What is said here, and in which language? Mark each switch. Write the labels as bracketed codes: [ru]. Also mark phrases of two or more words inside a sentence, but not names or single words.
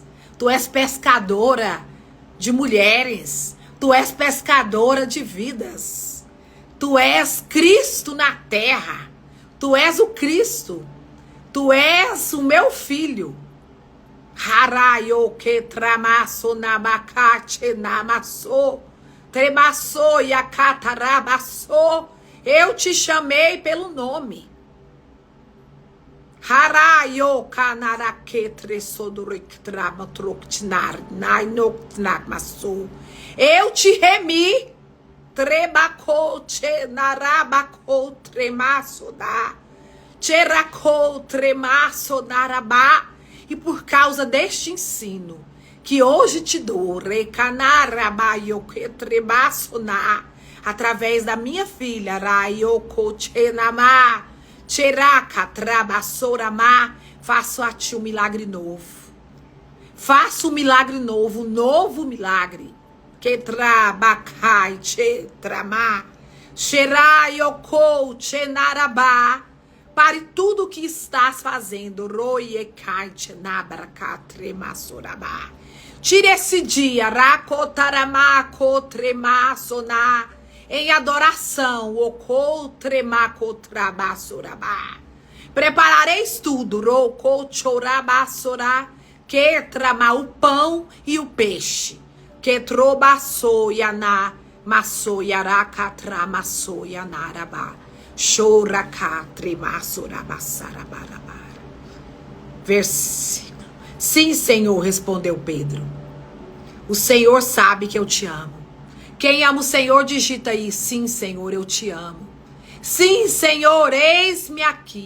[pt] Tu és pescadora de mulheres. Tu és pescadora de vidas. Tu és Cristo na terra. Tu és o Cristo. Tu és o meu filho. Harayo que tramasso nabacate namasso, tremasso e acatarabasso. Eu te chamei pelo nome. Harayo canaraque tresodurik tramatroctinar nainoknamasso. Eu te remi. Trebaco te narabaco tremasso da. Teraco tremasso narabá. E por causa deste ensino que hoje te dou, através da minha filha, faço a ti um milagre novo. Faço um milagre novo, um novo milagre. Que trabacai, che tramá, xeraioko, chenarabá. Pare tudo o que estás fazendo. Tire esse dia em adoração. Preparareis tudo. Que trama o pão e o peixe. Que trobaçou yaná, maçou yaraca tramaçou yanarabá. Versículo. Sim, Senhor, respondeu Pedro. O Senhor sabe que eu te amo. Quem ama o Senhor, digita aí: sim, Senhor, eu te amo. Sim, Senhor, eis-me aqui.